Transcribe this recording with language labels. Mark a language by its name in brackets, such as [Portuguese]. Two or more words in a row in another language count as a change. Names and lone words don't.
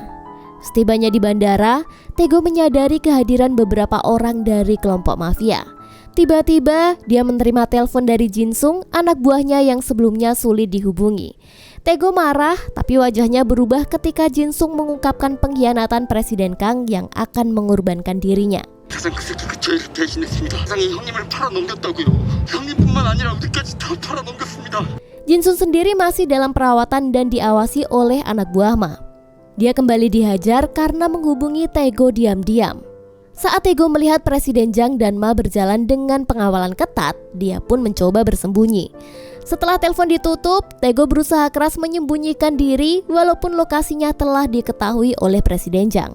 [Indonesian] Setibanya di bandara, Tae-go menyadari kehadiran beberapa orang dari kelompok mafia. Tiba-tiba, dia menerima telepon dari Jin-sung, anak buahnya yang sebelumnya sulit dihubungi. Tae-go marah, tapi wajahnya berubah ketika Jin-sung mengungkapkan pengkhianatan Presiden Kang yang akan mengorbankan dirinya. [Korean] 세상 그 새끼 그 죄를 대신했습니다. 세상에 형님을 팔아넘겼다고요. 형님뿐만 아니라 우리까지 다 팔아넘겼습니다. [Indonesian] Jin-sung sendiri masih dalam perawatan dan diawasi oleh anak buah Ma. Dia kembali dihajar karena menghubungi Tae-go diam-diam. Saat Tae-go melihat Presiden Jang dan Ma berjalan dengan pengawalan ketat, dia pun mencoba bersembunyi. Setelah telepon ditutup, Tae-go berusaha keras menyembunyikan diri walaupun lokasinya telah diketahui oleh Presiden Jang.